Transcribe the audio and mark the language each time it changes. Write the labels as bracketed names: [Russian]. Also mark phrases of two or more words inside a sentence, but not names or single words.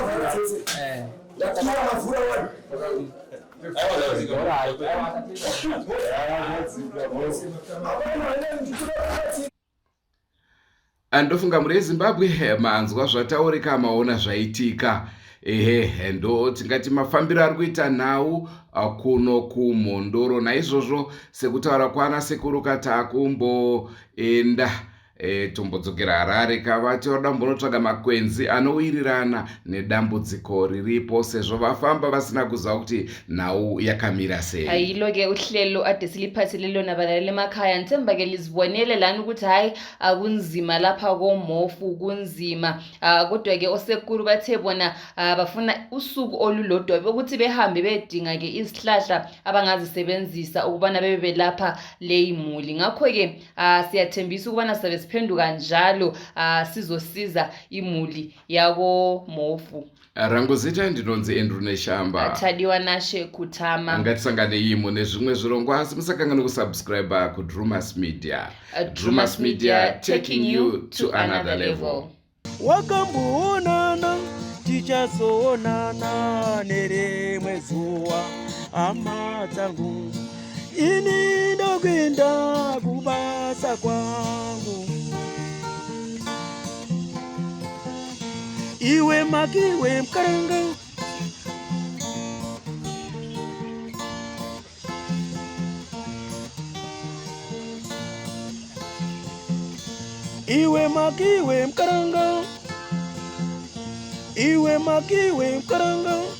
[Shona] andofunga muri eZimbabwe manzwa zvataurika maona zvaitika ndo tingati mafambiro ari kuita nhau kuno kuMhondoro. Naizvozvo sekutaura kwana Sekuru kati akumboenda tombodzokera Harare kavati vada mbonotsvaga makwenzi anowirirana nedambudziko riripo sezvo vafamba vasina kuziva kuti nhau yakamira sei. [North Ndebele] Hayiloke uhlelo ade siliphathele lona balaleli emakhaya nithemba ke lizibonele lana ukuthi hayi akunzima lapha koMhofu kunzima kodwa ke oSekuru bathe bona bafuna usuku olulodwa ukuthi behambe bedinga ke izihlahla abangazisebenzisa ukubana bebe lapha leyimuli. Ngakho ke siyathembisa ukubana sabe siphenduka njalo sizosiza imuli yako Mofu. [Shona] Rangu zita ndinonzi Andrew Neshamba. Thadiwa Nashe Kutama. Ngatisangane imo nezvimwe zvirongwa asi musakangane kusubscribe kuDrewmas Media. Drewmas Media, [English] taking you to another level. [Shona] Wakamboonana tichazoonana nerimwe zuwa hama dzangu, ini ndokuenda kubasa kwangu. Iwe makiwe mkaranga, iwe makiwe mkaranga, iwe makiwe mkaranga.